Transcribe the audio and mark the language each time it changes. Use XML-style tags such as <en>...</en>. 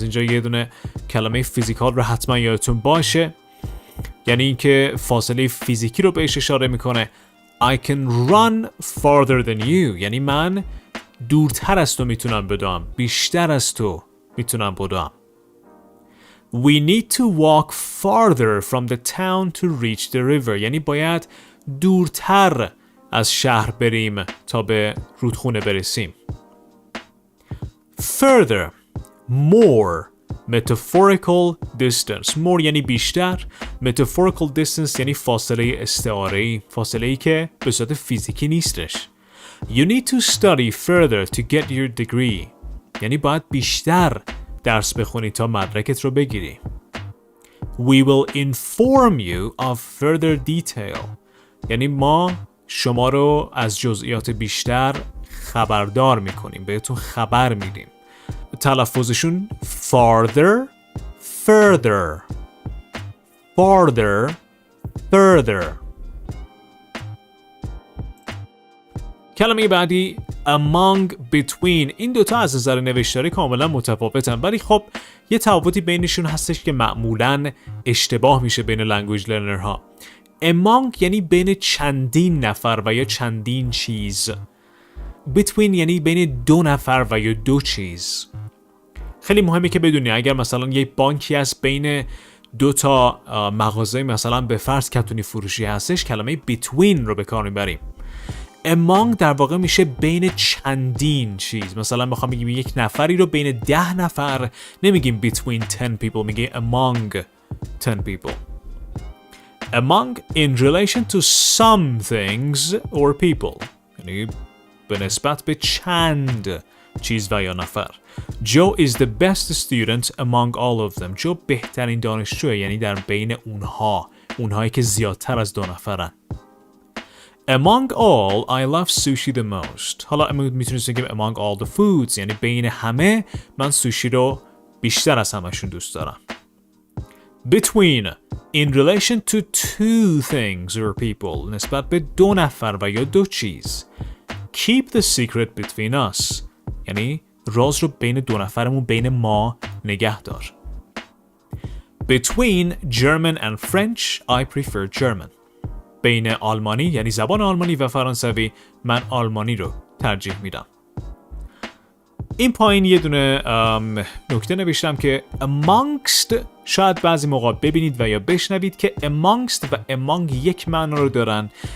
<fa>اینجا یه دونه کلمه فیزیکال رو حتما یادتون باشه، یعنی اینکه فاصله فیزیکی رو بهش اشاره میکنه. I can run farther than you یعنی من دورتر از تو میتونم بدوم، بیشتر از تو میتونم بدوم.</fa> <en>We need to walk farther from the town to reach the river یعنی باید دورتر از شهر بریم تا به رودخونه برسیم. Further, more, metaphorical distance.</en> <fa>More یعنی بیشتر. Metaphorical distance یعنی فاصله استعاره‌ای، فاصله‌ای که به صورت فیزیکی نیستش. You need to study further to get your degree یعنی باید بیشتر درس بخونی تا مدرکت رو بگیری. We will inform you of further detail یعنی ما شما رو از جزئیات بیشتر خبردار میکنیم، بهتون خبر میدیم. تلفظشون farther, further, farther, further. کلمه بعدی among, between. این دوتا از نظر نوشتاری کاملا متفاوتن، ولی خب یه تفاوتی بینشون هستش که معمولا اشتباه میشه بین لنگویج لرنرها. among یعنی بین چندین نفر و یا چندین چیز. between یعنی بین دو نفر و یا دو چیز. خیلی مهمه که بدونی اگر مثلا یک بانکی از بین دو تا مغازه مثلا به فرض کتونی فروشی هستش، کلمه between رو به کار میبریم. among در واقع میشه بین چندین چیز. مثلا بخوام بگیم یک نفری رو بین 10 نفر نمیگیم between 10 people، میگیم among 10 people.</fa> <en>Among in relation to some things or people یعنی به نسبت به چند چیز و یا نفر. Joe is the best student among all of them.</en> <fa>جو بهترین دانشجوه یعنی در بین اونهایی که زیادتر از 2 نفرن.</fa> <en>Among all, I love sushi the most.</en> <fa>حالا میتونید بگیم among all the foods یعنی بین همه من سوشی رو بیشتر از همشون دوست دارم.</fa> <en>Between in relation to 2 things or people نسبت به 2 نفر و یا 2 چیز.</en> <fa>Keep the secret between us یعنی راز رو بین 2 نفرمون بین ما نگه دار.</fa> <en>Between German and French, I prefer German.</en> <fa>بین آلمانی یعنی زبان آلمانی و فرانسوی من آلمانی رو ترجیح میدم. این پایین یه دونه نکته نوشتم که amongst شاید بعضی موقع ببینید و یا بشنوید که amongst و among یک معنا رو دارن</fa>